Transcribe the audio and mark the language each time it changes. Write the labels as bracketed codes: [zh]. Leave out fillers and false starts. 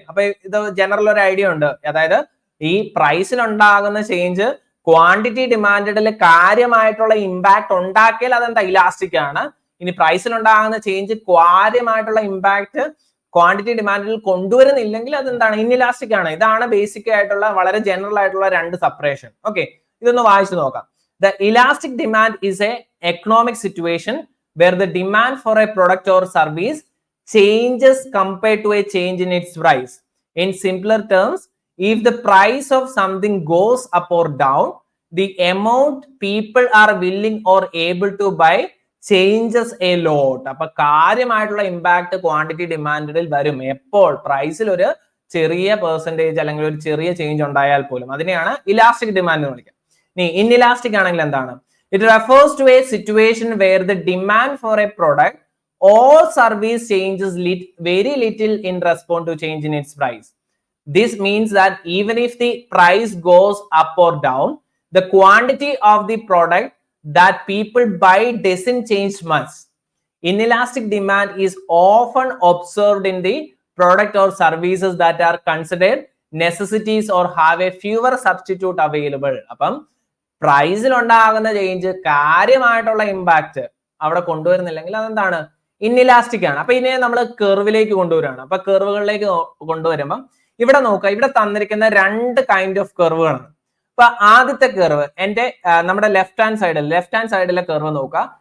[ml] അപ്പൊ ഇത് ജനറൽ ഒരു ഐഡിയ ഉണ്ട്. അതായത് ഈ പ്രൈസിലുണ്ടാകുന്ന ചേഞ്ച് ക്വാണ്ടിറ്റി ഡിമാൻഡിൽ കാര്യമായിട്ടുള്ള ഇമ്പാക്ട് ഉണ്ടാക്കിയാൽ അതെന്താ? ഇലാസ്റ്റിക് ആണ്. ഇനി പ്രൈസിലുണ്ടാകുന്ന ചേഞ്ച് കാര്യമായിട്ടുള്ള ഇമ്പാക്ട് ക്വാണ്ടിറ്റി ഡിമാൻഡിൽ കൊണ്ടുവരുന്നില്ലെങ്കിൽ അതെന്താണ്? ഇൻഇലാസ്റ്റിക് ആണ്. ഇതാണ് ബേസിക് ആയിട്ടുള്ള വളരെ ജനറൽ ആയിട്ടുള്ള രണ്ട് സെപ്പറേഷൻ. ഓക്കെ, ഇതൊന്ന് വായിച്ചു നോക്കാം. [en] The elastic demand is a economic situation where the demand for a product or service changes compared to a change in its price. In simpler terms, if the price of something goes up or down, the amount people are willing or able to buy changes a lot. [ml] അപ്പൊ കാര്യമായിട്ടുള്ള impact quantity ഡിമാൻഡിൽ വരും എപ്പോൾ? പ്രൈസിൽ ഒരു ചെറിയ percentage അല്ലെങ്കിൽ ഒരു ചെറിയ ചേഞ്ച് ഉണ്ടായാൽ പോലും. അതിനെയാണ് ഇലാസ്റ്റിക് ഡിമാൻഡ് എന്ന് വിളിക്കുക. ഇൻഇലാസ്റ്റിക് ആണെങ്കിൽ എന്താണ്? [en] It refers to a situation where the demand for a product or service changes very little in response to change in its price. This means that even if the price goes up or down, the quantity of the product that people buy doesn't change much. Inelastic demand is often observed in the product or services that are considered necessities or have a fewer substitute available. [ml] അപ്പം പ്രൈസിൽ ഉണ്ടാകുന്ന change കാര്യമായിട്ടുള്ള impact അവിടെ കൊണ്ടുവരുന്നില്ലെങ്കിൽ അതെന്താണ്? Inelastic ആണ്. അപ്പൊ ഇതിനെ നമ്മൾ കർവിലേക്ക് കൊണ്ടുവരികയാണ്. അപ്പൊ കർവുകളിലേക്ക് കൊണ്ടുവരുമ്പോൾ ഇവിടെ നോക്കുക, ഇവിടെ തന്നിരിക്കുന്ന രണ്ട് കൈൻഡ് ഓഫ് കർവുകളാണ്. അപ്പൊ ആദ്യത്തെ കർവ് നമ്മുടെ ലെഫ്റ്റ് ഹാൻഡ് സൈഡിലെ കർവ് നോക്കുക.